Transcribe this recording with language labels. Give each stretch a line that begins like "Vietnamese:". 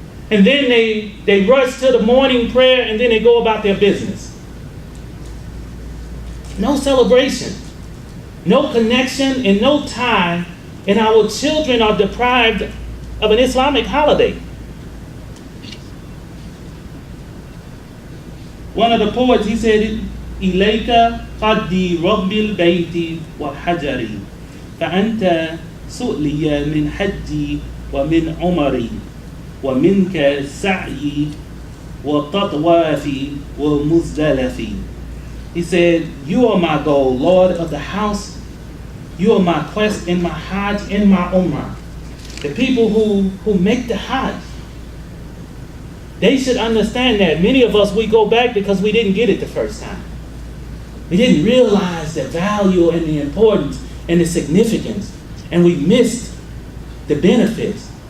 English: And then they rush to the morning prayer, and then they go about their business. No celebration, no connection, and no tie, and our children are deprived of an Islamic holiday. One of the poets, he said,
Arabic: إِلَيْكَ قَدِّي رَبِّ الْبَيْتِ وَحَجَرِي فَأَنْتَ سُؤْلِيَ مِنْ حَجِّي وَمِنْ عُمَرِي وَمِنْكَ السَّعْيِ وَالتَّطْوَافِ وَالْمُزْدَلَفِ.
English: He said, you are my goal, Lord of the house. You are my quest in my Hajj, in my Umrah. The people who make the Hajj, they should understand that. Many of us, we go back because we didn't get it the first time. We didn't realize the value and the importance and the significance, and we missed the benefits.